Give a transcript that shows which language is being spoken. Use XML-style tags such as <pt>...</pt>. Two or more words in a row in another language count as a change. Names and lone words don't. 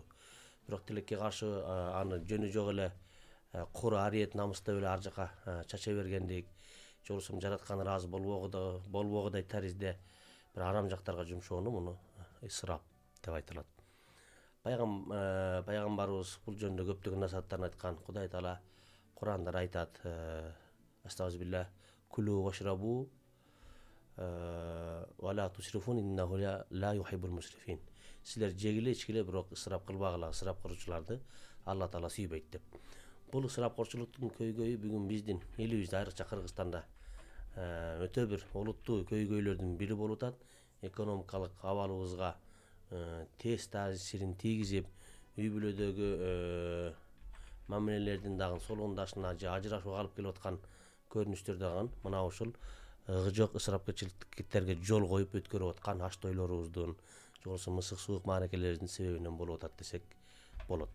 <ky>Бирок тилекке каршы аны жөнү жок эле кур ариет намыстап эле ар жака чача бергендик, же болбосо жараткан ыраазы болбогудай таризде бир арам жактарга жумшоону муну ысырап деп айтылат. Пайгамбарыбыз бул жөнүндө көптөгөн насааттарын айткан. Кудай Таала Куранда айтат: Астагфируллах,</ky> <ar>كلوا واشربوا ولا تسرفوا إنه لا يحب المسرفين.</ar> <ky>Силер жегиле, ичкиле, бирок ысырап кылбагыла, ысырап кылуучуларды Алла Таала сүйбөйт деп. Бул ысырапкорчулуктун көйгөйү бүгүн биздин элибизде, айрыкча Кыргызстанда өтө бир олуттуу көйгөйлөрдүн бири болуп атат. Экономикалык абалыбызга тез таасирин тийгизип, үй бүлөдөгү мамилелердин дагы солондашына же ажырашууга алып келип аткан көрүнүштөр дагы мына ушул жок ысырапчылыктерге жол коюп өткөрүп аткан аш тойлорубуздун, же болбосо мысык суук мааракелерибиздин себебинен болуп атат десек болот.</ky>